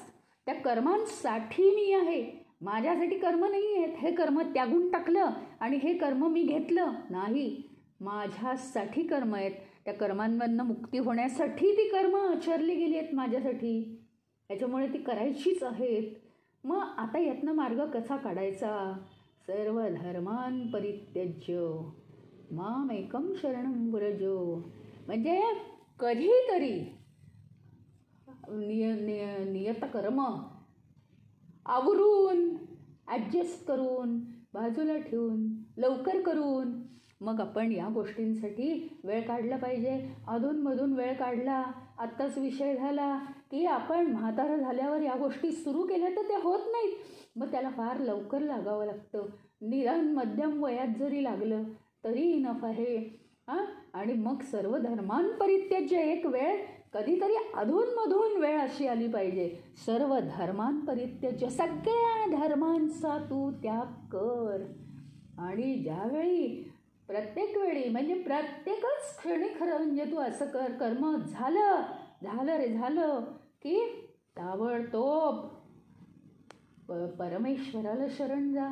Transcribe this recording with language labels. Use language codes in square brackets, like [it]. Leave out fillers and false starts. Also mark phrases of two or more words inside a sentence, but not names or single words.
[mr] त्या कर्मांसाठी मी आहे, माझ्यासाठी कर्म नाही आहेत, हे कर्म त्यागून टाकलं आणि हे कर्म मी घेतलं नाही, माझ्यासाठी कर्म आहेत. त्या कर्मांमधनं मुक्ती होण्यासाठी ती कर्म आचरली गेली आहेत माझ्यासाठी, त्याच्यामुळे ती करायचीच आहेत. मग आता यातनं मार्ग कसा काढायचा. [sa] सर्व धर्मान् परित्यज्य मामेकं शरणं व्रज. [mr] म्हणजे कधीतरी नियतकर्म आवरून ॲडजस्ट करून बाजूला ठेवून लवकर करून मग आपण या गोष्टींसाठी वेळ काढला पाहिजे. अधूनमधून वेळ काढला, आत्ताच विषय झाला की आपण म्हातारं झाल्यावर या गोष्टी सुरू केल्या तर त्या होत नाहीत, मग त्याला फार लवकर लागावं लागतं. निदान मध्यम वयात जरी लागलं तरी इनफ आहे. आणि मग [sa] सर्व धर्मान् परित्यज्य, [mr] एक वेळ कधीतरी अधूनमधून वेळ अशी आली पाहिजे, [sa] सर्व धर्मान् परित्यज्य, [mr] सगळ्या धर्मांचा तू त्याग कर. आणि ज्यावेळी प्रत्येक वेळी म्हणजे प्रत्येकच क्षणी खरं म्हणजे तू असं कर, कर्म झालं रे झालं की ताबडतोब परमेश्वराला शरण जा.